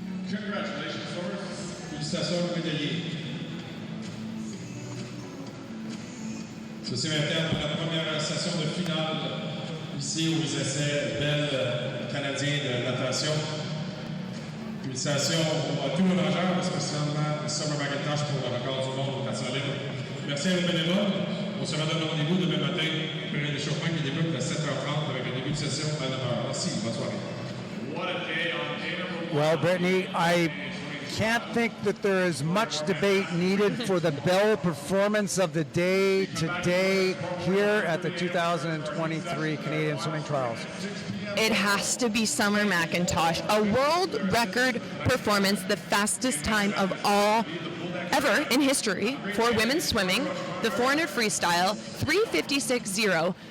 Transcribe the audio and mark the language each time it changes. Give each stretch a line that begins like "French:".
English: Congratulations, swimmers.
French: Félicitations aux médaillés. Ceci maintenant pour la première session de finale ici aux essais Bell canadiens de natation. Félicitations à tous nos nageurs, spécialement Summer McIntosh pour le record du monde au natation libre. Merci à nos bénévoles. On se redonne rendez-vous demain matin pour un échauffement qui débute à 7h30 avec un début de session à 9h. Merci, bonne soirée.
English: What a day on day number one. Well, Brittany, I can't think that there is much debate needed for the Bell performance of the day today here at the 2023 Canadian Swimming Trials. It has to be Summer McIntosh, a world record performance, the fastest time of all ever in history for women's swimming, the 400 freestyle, 3:56.0.